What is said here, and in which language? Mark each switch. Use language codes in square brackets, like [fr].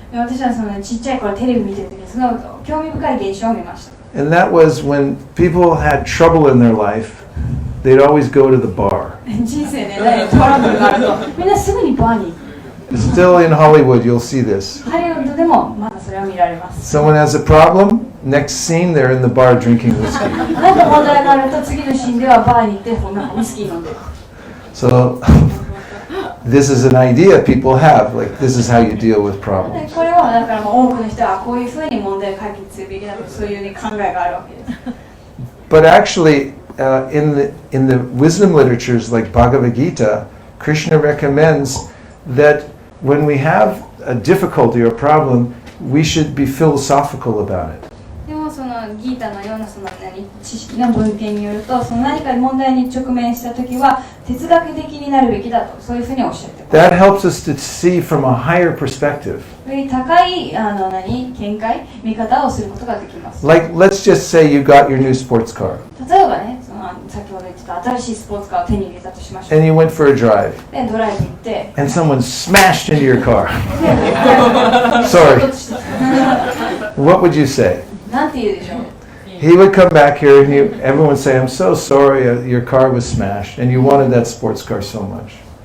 [ja] 私はそのちっちゃい頃テレビ見てる時にすごい興味深い現象を見ました。 [en] And that was when people had trouble in their life, they'd always go to the bar. [ja] 人生でね、トラブルがあるとみんなすぐにバーに行く。 [en] Still in Hollywood, you'll see this. [ja] ハリウッドでもまだそれは見られます。 [en] Someone has a problem, next scene they're in the bar drinking whiskey. [ja] なんか問題があると次のシーンではバーに行ってなんかウイスキー飲んでる。 [en] So this is an idea people have, like this is how you deal with problems. [ja] これはだから多くの人はこういうふうに問題を解決するべきだとそういう考えがあるわけです。 [en] But actually, in the wisdom literatures like Bhagavad Gita, Krishna recommends that when we have a difficulty or problem, we should be philosophical about it. [ja] でもそのギータのような知識の文献によると、その何か問題に直面したときは哲学的になるべきだとそういうふうにおっしゃってます。 [en] That helps us to see from a higher perspective. [ja] より高い見解、見方をすることができます。 [en] Like, let's just say you got your new sports car [ja] 例えばね、先ほど言ってた新しいスポーツカーを手に入れたとしましょう。 [en] and you went for a drive [ja] で、ドライブ行って、 [en] and someone smashed into your car. [ja] で [en] Sorry. [ja] 衝突した。 [en] What would you say? [ja] なんて言うでしょう。 [en] He would come back here and everyone would say, I'm so sorry your car was smashed and you wanted that sports car so much.